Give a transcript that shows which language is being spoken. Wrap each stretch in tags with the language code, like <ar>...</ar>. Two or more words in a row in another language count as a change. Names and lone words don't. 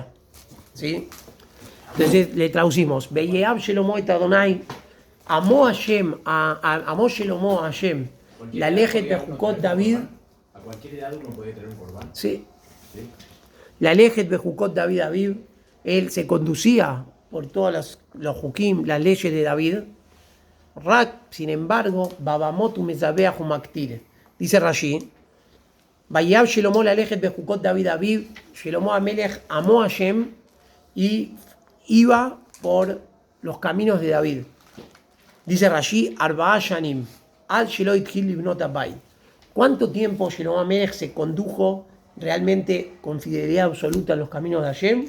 <es>¿Sí? Entonces le traducimos,</es> <he>ויאהב שלמה את אדני,</he> <es>amó Hashem, amó Shlomo a Hashem,</es> <he>ללכת בחוקות דוד.</he> <es>A cualquier edad uno puede tener un corbán. Sí.</es> <he>ללכת בחוקות דוד אביו,</he> <es>él se conducía por todos los Jukim, las leyes de David. Rak, sin embargo,</es> <he>בבמות ומזבח ומקטיר.</he> <es>Dice Rashi,</es> <he>ויאהב שלמה ללכת בחוקות דוד אביו,</he> <es>Shlomo Amelech amó a Hashem y iba por los caminos de David.</es> <he>Dice Rashi, ארבע שנים על שלא התחיל לבנות הבית.</he> <es>¿Cuánto tiempo Shlomo HaMelech se condujo realmente con fidelidad absoluta en los caminos de Hashem?</es>